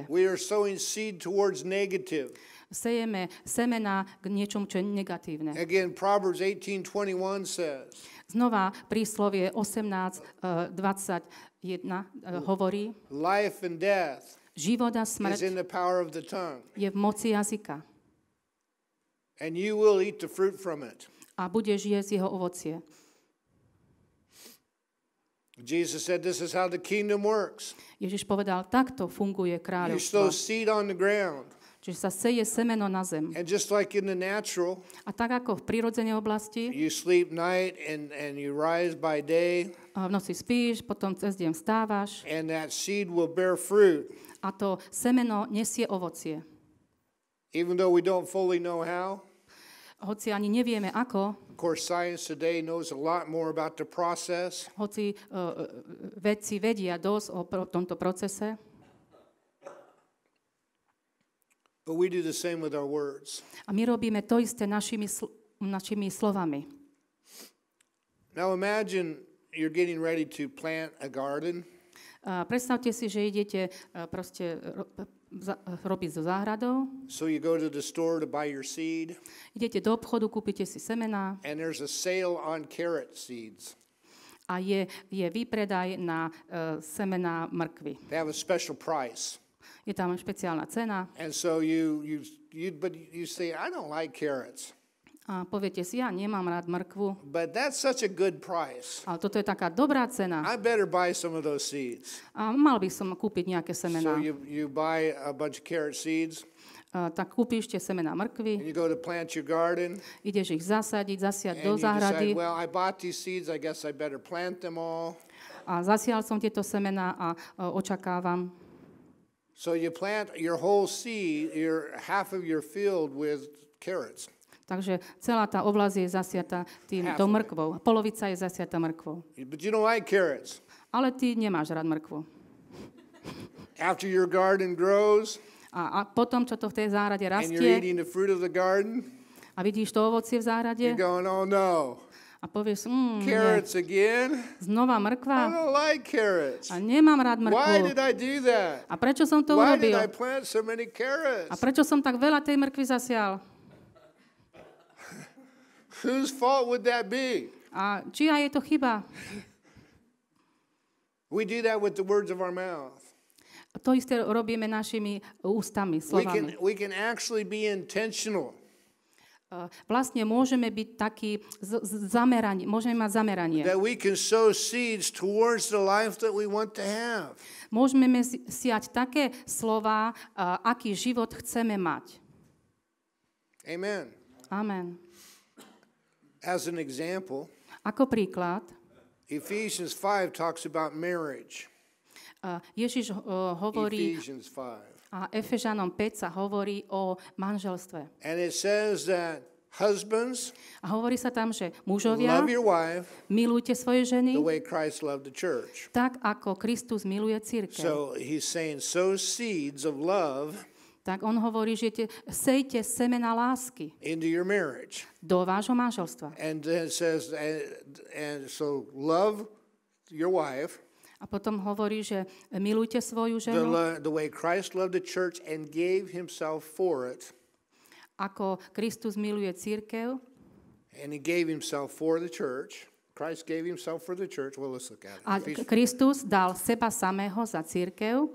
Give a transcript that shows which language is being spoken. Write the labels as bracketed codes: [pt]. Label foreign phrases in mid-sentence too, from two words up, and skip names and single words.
[en] We are sowing seed towards negative. [sk] Sejeme semena k niečomu, čo je negatívne. [en] Again, Proverbs 18:21 says, [sk] Znova príslovie 18:21 hovorí, [en] life and death [sk] život a [en] is [sk] smrť [en] in the power of the tongue, [sk] je v moci jazyka [en] and you will eat the fruit from it. [sk] a budeš jesť jeho ovocie. [en] Jesus said this is how the kingdom works. [sk] Ježiš povedal, takto funguje [en] You [sk] kráľovstvo. [en] sow seed on the ground. [sk] Čiže sa seje semeno na zem. [en] And just like in the natural, [sk] A tak ako v prírodzenej oblasti, [en] you sleep night and you rise by day, [sk] v noci spíš, potom cez deň vstávaš [en] and that seed will bear fruit. [sk] a to semeno nesie ovocie. [en] Even though we don't fully know how. [sk] Hoci ani nevieme ako, [en] Of course, science today knows a lot more about the process. [sk] hoci vedci vedia dosť o tomto procese, [en] But we do the same with our words. [sk] a my robíme to isté našimi slovami. [en] Now imagine you're getting ready to plant a garden. [sk] Predstavte si, že idete proste robiť so záhradou, [en] So you go to the store to buy your seed, [sk] idete do obchodu, kúpite si semená [en] and there's a sale on carrot seeds. [sk] a je výpredaj na semená mrkvy. [en] They have a special price. [sk] Je tam špeciálna cena [en] And so you say, I don't like carrots. [sk] a poviete si, ja nemám rád mrkvu, [en] But that's such a good price. [sk] ale toto je taká dobrá cena [en] I better buy some of those seeds. [sk] a mal by som kúpiť nejaké [en] So [sk] semená. [en] you buy a bunch of carrot seeds, [sk] Tak kúpiš tie semená [en] and [sk] mrkvy, [en] you go to plant your garden, [sk] ideš ich zasadiť, zasiať [en] and [sk] do [en] you decide, [sk] záhrady [en] well, I bought these seeds, I guess I better plant them all. [sk] a zasial som tieto semená a očakávam. [en] So you plant your whole seed, half of your field with carrots. [sk] Takže celá tá oblasť je zasiata týmto mrkvou. Polovica je zasiata mrkvou. [en] But you don't like carrots. [sk] Ale ty nemáš rád mrkvu. [en] After your garden grows, [sk] A potom, čo to v tej záhrade [en] and you're [sk] rastie [en] eating the fruit of the garden, [sk] a vidíš to ovocie v záhrade [en] you're going, oh no, [sk] a povieš, nie, [en] carrots again? [sk] znova [en] I [sk] mrkva [en] don't like carrots. [sk] a nemám rád [en] Why [sk] mrkvu. [en] did I do that? [sk] A prečo som to [en] Why did [sk] urobil? [en] I plant so many carrots? [sk] A prečo som tak veľa tej mrkvy zasial? [en] Whose fault would that be? [sk] A čia je to chyba? [en] We do that with the words of our mouth. [sk] To isté robíme našimi ústami, slovami. [en] We can actually be intentional. [sk] vlastne môžeme byť taký zameranie, môžeme mať zameranie. [en] That we can sow seeds towards the life that we want to have. [sk] Môžeme siať také slová, aký život chceme mať. [en] Amen. [sk] Amen. [en] As an example, [sk] Ako príklad, [en] Ephesians 5 talks about marriage. [sk] Ježiš hovorí, [en] Ephesians 5. [sk] a Efežanom 5 sa hovorí o manželstve. [en] And it says that husbands, [sk] A hovorí sa tam, že mužovia, [en] love your wife [sk] milujte svoje ženy, [en] the way Christ loved the church. [sk] tak ako Kristus miluje cirkev. [en] So he's saying, sow seeds of love [sk] Tak on hovorí, že sejte semena lásky [en] into your marriage. [sk] do vášho manželstva. [en] And then it says, and so love your wife [sk] A potom hovorí, že milujte svoju ženu, [en] the way Christ loved the church and gave himself for it. [sk] ako Kristus miluje cirkev. [en] And he gave himself for the church. Christ gave himself for the church. Well, let's look at it. [sk] A Kristus dal seba samého za cirkev.